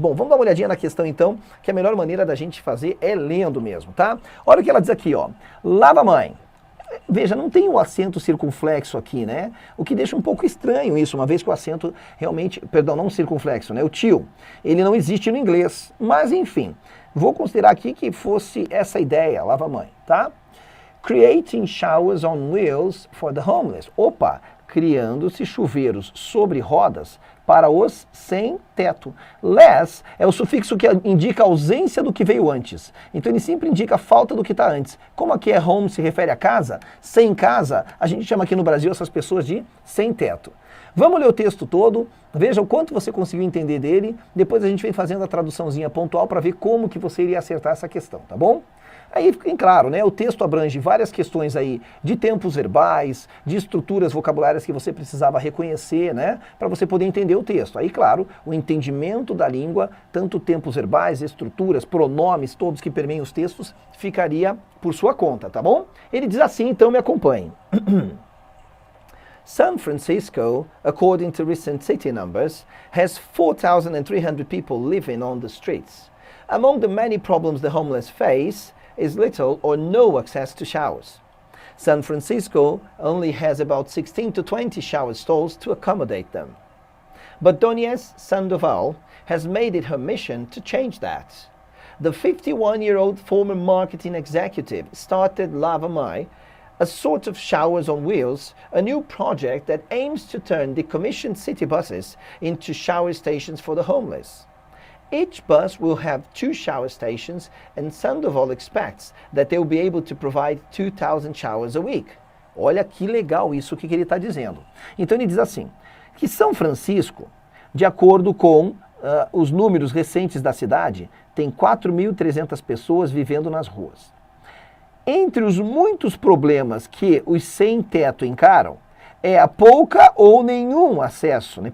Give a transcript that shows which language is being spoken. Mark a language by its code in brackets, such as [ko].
[pt] Bom, vamos dar uma olhadinha na questão então, que a melhor maneira da gente fazer é lendo mesmo, tá? Olha o que ela diz aqui, ó. Lava-mãe. Veja, não tem o acento circunflexo aqui, né? O que deixa um pouco estranho isso, uma vez que o acento realmente, perdão, não circunflexo, né? O tio, ele não existe no inglês. Mas, enfim, vou considerar aqui que fosse essa ideia, lava-mãe, tá? [en] Creating showers on wheels for the homeless. [pt] Opa, criando-se chuveiros sobre rodas para os sem teto. Less é o sufixo que indica a ausência do que veio antes. Então ele sempre indica a falta do que está antes. Como aqui é home se refere a casa, sem casa, a gente chama aqui no Brasil essas pessoas de sem teto. Vamos ler o texto todo, veja o quanto você conseguiu entender dele, depois a gente vem fazendo a traduçãozinha pontual para ver como que você iria acertar essa questão, tá bom? Aí fica bem claro, né? O texto abrange várias questões aí de tempos verbais, de estruturas vocabulárias que você precisava reconhecer, né? Para você poder entender o texto. Aí, claro, o entendimento da língua, tanto tempos verbais, estruturas, pronomes, todos que permeiam os textos, ficaria por sua conta, tá bom? Ele diz assim, então me acompanhe. [en] San Francisco, according to recent city numbers, has 4,300 people living on the streets. Among the many problems the homeless face is little or no access to showers. San Francisco only has about 16 to 20 shower stalls to accommodate them. But Donés Sandoval has made it her mission to change that. The 51-year-old former marketing executive started Lava-Mai, a sort of showers on wheels, a new project that aims to turn decommissioned city buses into shower stations for the homeless. Each bus will have 2 shower stations, and Sandoval expects that they will be able to provide 2,000 showers a week. [pt] Olha que legal isso que ele está dizendo. Então ele diz assim, que São Francisco, de acordo com os números recentes da cidade, tem 4.300 pessoas vivendo nas ruas. Entre os muitos problemas que os sem-teto encaram, é a pouca ou nenhum acesso, né?